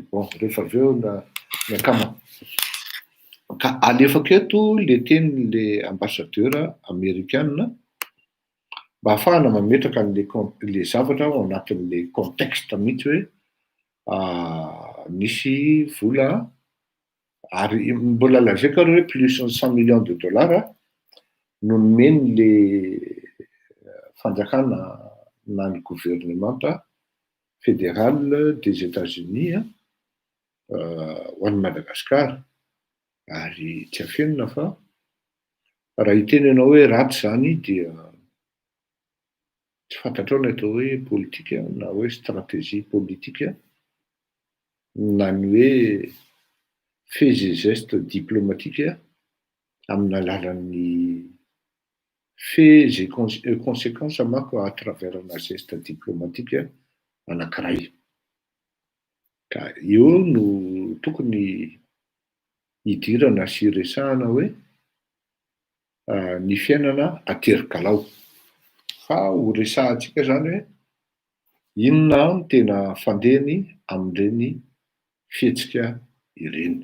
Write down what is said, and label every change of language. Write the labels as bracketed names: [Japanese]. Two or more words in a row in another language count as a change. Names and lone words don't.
[Malagasy] Bon, rehefa avy eo miakama. Ka alefako eto le tenin'le ambassadeur amerikanina mba ahafahana mametraka le zavatra ao anatin'le contexte mihitsy hoe nisy vola ary mbola lazaiko ary hoe plus ny [French] 100 millions de dollars [Malagasy] no nomeny le fanjakana na ny [French] gouvernement fédéral des États-Unis [Malagasy] ho an'i Madagasikara. Ary tsy afenina fa raha hitenenao hoe ratsy zany dia tsy fantatrao ny atao hoe politika na hoe stratégie politika na ny hoe [French] faits et gestes diplomatiques [Malagasy] amin'ny alalan'ny [French] faits et conséquences [Malagasy] manko [French] à travers un geste diplomatique [Malagasy] anankiray. Ka io no tokony hidirana sy resahana hoe ny fiainana aterikalao. Fa ho resahantsika zany hoe inona no tena fandehany amin'ireny fihetsika ireny.